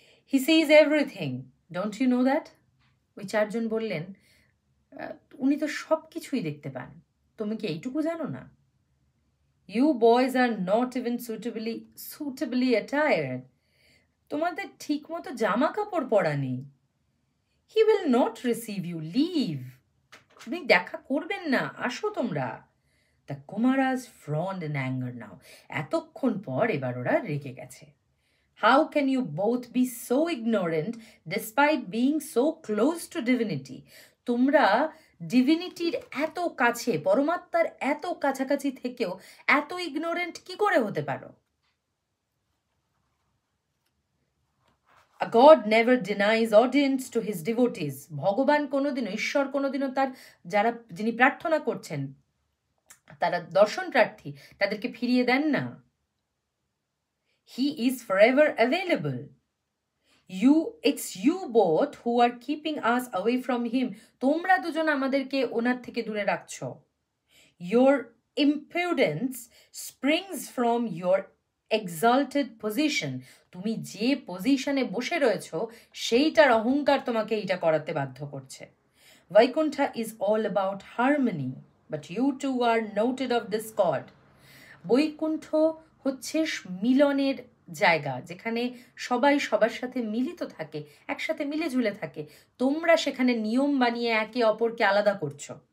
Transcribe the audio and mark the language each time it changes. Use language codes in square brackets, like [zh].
[en] He sees everything. Don't you know that? [bn] ওই চারজন বললেন, উনি তো সব কিছুই দেখতে পান, তুমি কি এইটুকু জানো না? [en] You boys are not even suitably attired. [bn] তোমাদের ঠিক মতো জামা কাপড় পরা নেই। [en] He will not receive you. Leave. [bn] তুমি দেখা করবেন না, আসো তোমরা। [en] The Kumaras frowned in anger now. [bn] এতক্ষণ পর এবার ওরা রেগে গেছে। [en] How can you both be so ignorant despite being so close to divinity? [bn] তোমরা ডিভিনিটির এত কাছে, পরমাত্মার এত কাছাকাছি থেকেও এত ইগনোরেন্ট কি করে হতে পারো? [en] A God never denies audience to his devotees. [bn] ভগবান কোনোদিনও, ঈশ্বর কোনোদিনও তার যিনি প্রার্থনা করছেন তারা দর্শন প্রার্থী, তাদেরকে ফিরিয়ে দেন না। [en] He is forever available. It's you both who are keeping us away from him. [bn] তোমরা দুজন আমাদেরকে ওনার থেকে দূরে রাখছো। [en] Your impudence springs from your exalted position. [bn] তুমি যে পজিশনে বসে রয়েছো সেইটার অহংকার তোমাকে এইটা করাতে বাধ্য করছে। [en] Vaikuntha is all about harmony, but you two are noted of discord. [bn] Vaikuntha হচ্ছে মিলনের জায়গা, যেখানে সবাই সবার সাথে মিলিত থাকে, একসাথে মিলে ঝুলে থাকে। তোমরা সেখানে নিয়ম বানিয়ে একে অপরকে আলাদা করছো।